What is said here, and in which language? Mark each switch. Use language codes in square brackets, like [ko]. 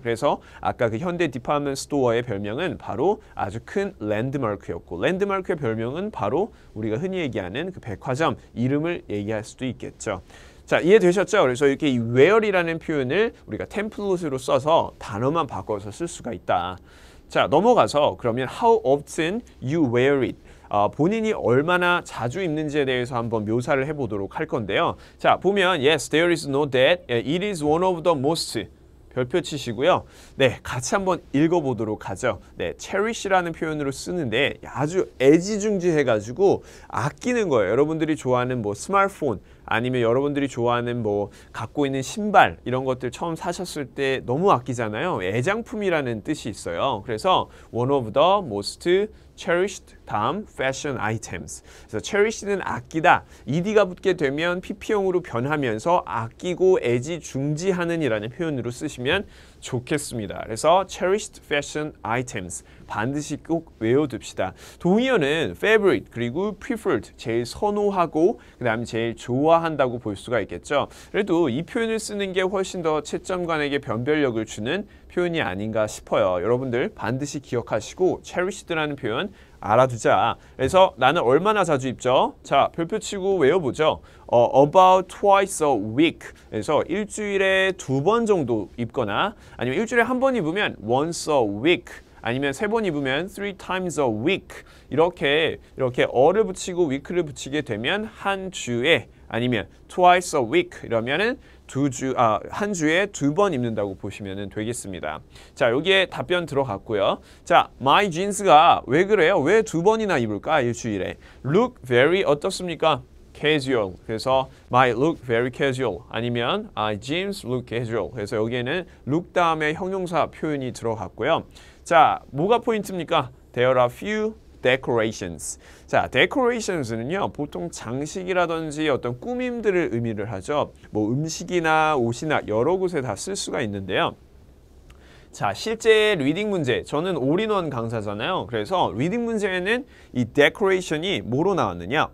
[ko] 그래서 아까 그 현대 디파트먼트 스토어의 별명은 바로 아주 큰 랜드마크였고 랜드마크의 별명은 바로 우리가 흔히 얘기하는 그 백화점 이름을 얘기할 수도 있겠죠. 자, 이해되셨죠? 그래서 이렇게 이 where이라는 표현을 우리가 템플릿으로 써서 단어만 바꿔서 쓸 수가 있다. 자, 넘어가서 그러면 [en] how often you wear it. [ko] 본인이 얼마나 자주 입는지에 대해서 한번 묘사를 해보도록 할 건데요. 자, 보면 [en] yes, there is no doubt. It is one of the most. [ko] 별표 치시고요. 네, 같이 한번 읽어보도록 하죠. 네, cherish라는 표현으로 쓰는데 아주 애지중지해가지고 아끼는 거예요. 여러분들이 좋아하는 뭐 스마트폰 아니면 여러분들이 좋아하는 뭐 갖고 있는 신발 이런 것들 처음 사셨을 때 너무 아끼잖아요. 애장품이라는 뜻이 있어요. [en] 그래서 one of the most cherished 다음 fashion items. [ko] 그래서 cherished는 아끼다. ed가 붙게 되면 pp형으로 변하면서 아끼고 애지중지하는 이라는 표현으로 쓰시면 좋겠습니다. 그래서 cherished fashion items 반드시 꼭 외워둡시다. 동의어는 favorite 그리고 preferred 제일 선호하고 그 다음에 제일 좋아한다고 볼 수가 있겠죠. 그래도 이 표현을 쓰는 게 훨씬 더 채점관에게 변별력을 주는 표현이 아닌가 싶어요. 여러분들 반드시 기억하시고 cherished라는 표현 알아두자. 그래서 나는 얼마나 자주 입죠? 자, 별표 치고 외워보죠. [en] About twice a week. [ko] 그래서 일주일에 2번 정도 입거나 아니면 일주일에 1번 입으면 [en] once a week. [ko] 아니면 3번 입으면 [en] 3 times a week. [ko] 이렇게 어를 붙이고 week를 붙이게 되면 한 주에 아니면 twice a week 이러면은 한 주에 2번 입는다고 보시면 되겠습니다. 자, 여기에 답변 들어갔고요. 자, my jeans가 왜 그래요? 왜 2번이나 입을까? 일주일에. [en] look very [ko] 어떻습니까? [en] casual. 그래서 my look very casual. 아니면 my jeans look casual. [ko] 그래서 여기에는 look 다음에 형용사 표현이 들어갔고요. 자, 뭐가 포인트입니까? [en] There are few decorations. [ko] 자, decorations는요, 보통 장식이라든지 어떤 꾸밈들을 의미를 하죠. 뭐 음식이나 옷이나 여러 곳에 다 쓸 수가 있는데요. 자, 실제 리딩 문제, 저는 올인원 강사잖아요. 그래서 리딩 문제에는 이 decoration이 뭐로 나왔느냐?